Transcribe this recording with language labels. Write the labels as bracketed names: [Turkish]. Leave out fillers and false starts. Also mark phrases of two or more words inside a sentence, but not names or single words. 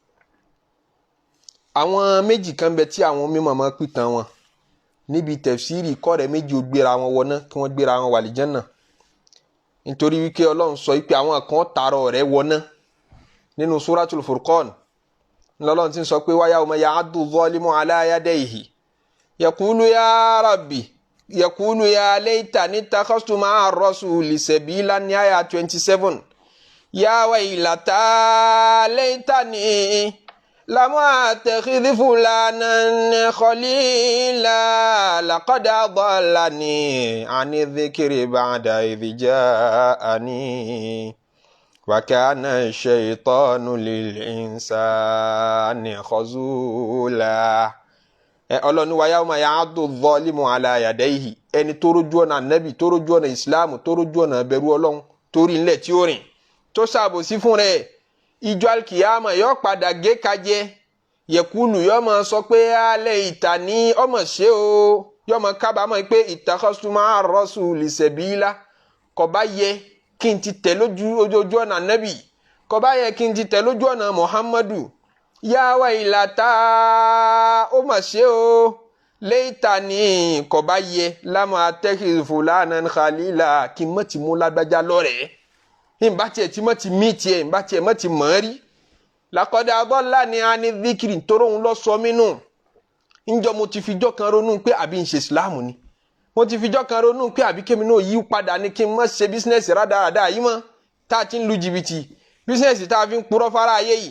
[Yoruba] àwọn méjì kan bẹ tí àwọn mímọ̀ mọ́ pìtàn wọn níbi tẹ̀fsírì kọ́rẹ̀ méjì ó gbéra wọn wọná kí wọ́n gbéra wọn wà lìjánà nítorí wípé Ọlọ́run sọ wípé àwọn kan tààrọ̀ rẹ̀ wọná nínú Suratul Furqan lọ́lọ́run ti ń sọ pé [Arabic] ويوم يعض الظالم على يديه يقول يا ربي يقول يا ليتني اتخذت مع الرسول سبيلا [Yoruba] ní àyà 27 [Arabic] يا ويلتا ليتني لم أتخذ فلانا خليلا لقد أضلني عن الذكر بعد إذ جاءني وكان الشيطان للإنسان خذولا. [Yoruba] Ọlọ́run [Arabic] ويوم يعض الظالم على يديه [Yoruba] ẹni tó rójú ọ̀nà ànábì tó rójú ọ̀nà ìsìláàmù tó rójú ọ̀nà bẹ̀rù Ọlọ́run torí ńlẹ̀ tí ó rìn tó ṣàbòsí fún rẹ̀ ìjọ alkiyama yóò padà gé kajẹ yẹkulu yóò máa sọ pé alẹ́ ìta ní ọmọ ṣe o yóò máa kábàámọ̀ pé [Arabic] اتخذت مع الرسول سبيلا [Yoruba] kò bá yẹ kí n ti tẹ̀ lójú ọ̀nà Nábì, kò bá yẹ kí n ti tẹ̀ lójú ọ̀nà Muhammadu. [Arabic] يا ويلتا, [Yoruba] ó mà ṣe o, laitani, kò bá yẹ [Arabic] لم أتخذ فلانا خليلا, [Yoruba] kí n má ti mú lágbájá lọ́rẹ̀ẹ́, ìbá tiẹ̀ tí má ti mí tiẹ̀, ìbá tiẹ̀ má ti mọ̀ rí. [Arabic] لقد أضلني عن الذكر, [Yoruba] nítorí òun lọ sọ mí nù. Ǹjọ́ mo ti fijọ́ kan ronú pé àbí ń ṣe Islam ni, mo ti fijọ́ kan ronú pé àbí kémi náà yí padà ní kí n má ṣe bísínẹ́sì rádaràdà yìí mọ́, tá a ti ń lu jìbìtì, bísínẹ́sì tá a fi ń purọ́ fara ayé yìí.